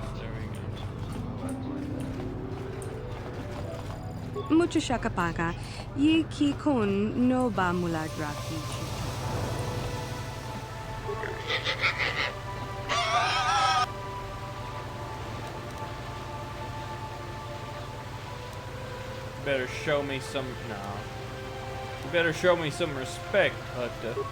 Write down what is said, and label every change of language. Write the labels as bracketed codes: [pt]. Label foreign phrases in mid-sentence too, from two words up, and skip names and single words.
[en] There we go. Mucho shakapaga. Ye ki kun no ba mula draki. Better show me some. No. You better show me some respect, Hutta.